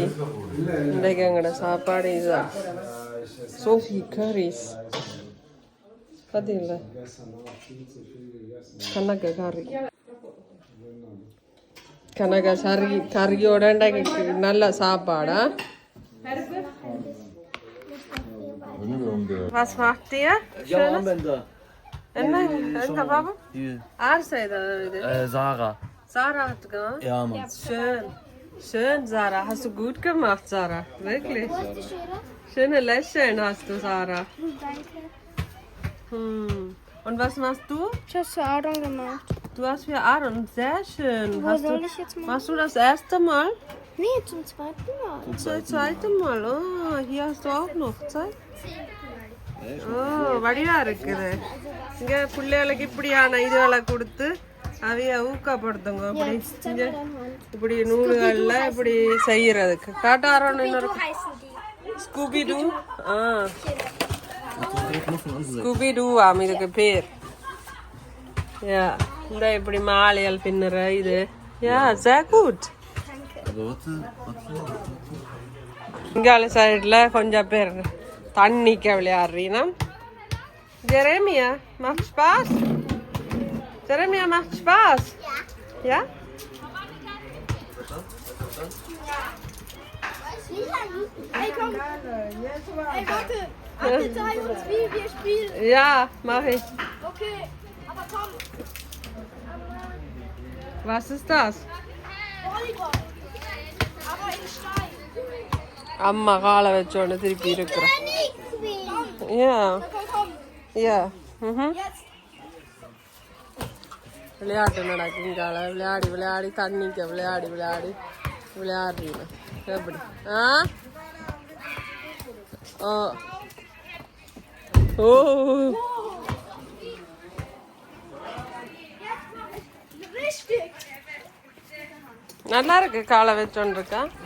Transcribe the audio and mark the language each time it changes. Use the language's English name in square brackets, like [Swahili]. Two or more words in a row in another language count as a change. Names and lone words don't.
[Tamil] இன்றைக்கு எங்களோட சாப்பாடு இதுதான். சோஃபி கரீஸ் பார்த்தீங்களா? கனக கறியோட நல்ல சாப்பாடா. [German] Was macht ihr? [Tamil] என்ன எங்க பாபு? யார் செய்தது இது? [German] Sarah. Sarah hat gemacht? Ja, Mann. Schön, Sarah. Hast du gut gemacht, Sarah. Wirklich. Schöne Lächeln hast du, Sarah. Und was machst du? Ich habe für Adon gemacht. Du hast für Aaron, sehr schön. Wo soll ich jetzt machen? Machst du das erste Mal? Nee, zum zweiten Mal. Das zweite Mal. Oh, hier hast du auch noch Zeit. [Tamil] Oh, வடிவா இருக்குது இங்க பிள்ளைகளுக்கு இப்படியான இதுகளை கொடுத்து அவைய ஊக்கப்படுத்துங்க அப்படி இங்க இப்படி நூல்கள்ல இப்படி செய்யறதுக்கு காட்டாரோன்னு இன்னொரு ஸ்கூபிடூ ஸ்கூபிடூ ஆம் இதுக்கு பேர் யா இந்த இப்படி மாலையால் பின்னுற இது யா [German] sehr gut [Tamil] இங்கால சைடுல கொஞ்சம் பேர் தண்ணிக்க விளையாடுறீனா [German] Jeremia, macht Spaß? Jeremia, macht Spaß? Ja. Ja? Hey, komm. Hey, warte. Bitte zeig uns, wie wir spielen. Ja, mach ich. Okay, aber komm. Was ist das? Volleyball. Aber in Stein. [Tamil] அம்மா காலை வச்சோன்னு திருப்பி இருக்கிறோம் யா யா விளையாட்டு நடக்குங்கால விளையாடி விளையாடி தண்ணிக்க விளையாடி விளையாடி விளையாடுறீங்க எப்படி ஆ ஓ ஓ நல்லா இருக்கு காலை வச்சோன்னு இருக்கா